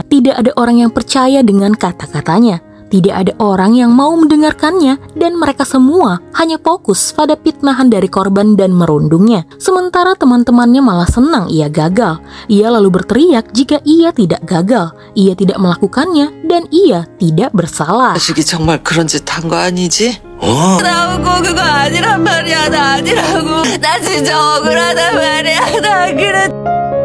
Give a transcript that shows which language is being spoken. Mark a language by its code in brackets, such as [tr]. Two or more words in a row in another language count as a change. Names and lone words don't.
[id] Tidak ada orang yang percaya dengan kata-katanya. Tidak ada orang yang mau mendengarkannya dan mereka semua hanya fokus pada fitnahan dari korban dan merundungnya. Sementara teman-temannya malah senang ia gagal. Ia lalu berteriak jika ia tidak gagal. Ia tidak melakukannya dan ia tidak bersalah. [ko] 자식이 정말 그런 짓 한 거 아니지? 나오고 그거 아니란 말이야. 나 아니라고. 나 진짜 억울하단 말이야. 나 그래.